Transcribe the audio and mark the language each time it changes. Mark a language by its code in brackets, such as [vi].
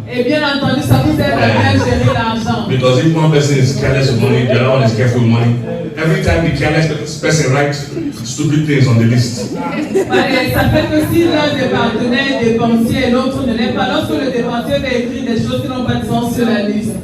[fr] Et bien entendu, ça vous aide à bien gérer l'argent. [en] Because if one person is careless with money, the other one is careful with money. Every time the careless person writes stupid things on the list. [fr] Et ça fait que si l'un des partenaires est dépensier et l'autre ne l'est pas, lorsque le dépensier va écrire des choses qui n'ont pas de sens sur la liste,